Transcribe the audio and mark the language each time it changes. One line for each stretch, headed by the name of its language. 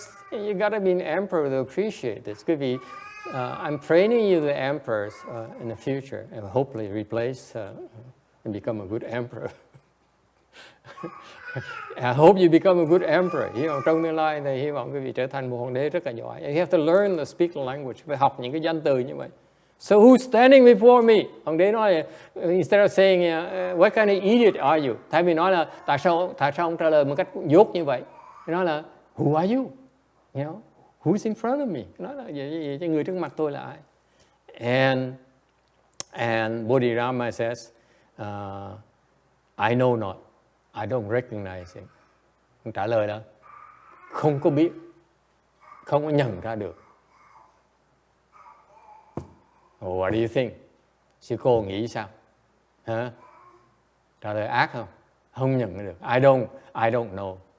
English: You gotta be an emperor to appreciate this.
Vietnamese: Quý vị,
English: I'm training you the emperors in the future and hopefully replace and become a good emperor. I hope you become a good emperor.
Vietnamese: Hy vọng trong tương lai thì hy vọng quý vị trở thành một hoàng đế rất là giỏi.
English: You have to learn to speak the language.
Vietnamese: Phải học những cái danh từ như vậy.
English: So who's standing before me?
Vietnamese: Hoàng đế nói,
English: instead of saying, what kind of idiot are you?
Vietnamese: Thay vì nói là tại sao ông trả lời một cách dốt như vậy? Nói là
English: who are you? You know, who's in front of me?
Vietnamese: Nói là vậy, người trước mặt tôi là ai?
English: And Bodhidharma says, I know not. I don't recognize him.
Vietnamese: Ông trả lời là không có biết, không có nhận ra được.
English: What do you think?
Vietnamese: Sư cô nghĩ sao? Hả? Trả lời ác không? Không nhận ra được.
English: I don't know.